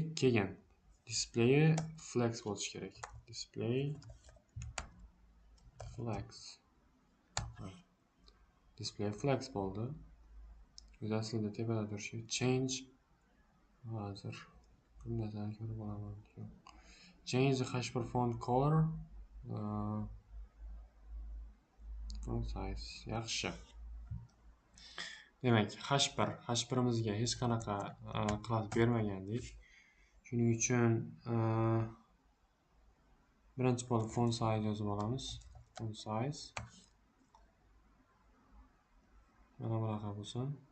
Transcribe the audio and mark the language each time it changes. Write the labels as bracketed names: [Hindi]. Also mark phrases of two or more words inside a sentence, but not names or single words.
[Uzbek] Keyin [English] display flex [Uzbek] bo'lishi kerak. [English] Display flex [Uzbek] bo'ldi. Biz aslida tepada turishi change hozir bundan ko'rib olaman. [English] Change the H1 font color font size. [Uzbek] Yaxshi. Demak, H1imizga hech qanaqa class bermagandik. Shuning uchun birinchi bo'lib [English] font size [Uzbek] yozib olamiz. [English] Font size [Uzbek] mana bunaqa bo'lsin.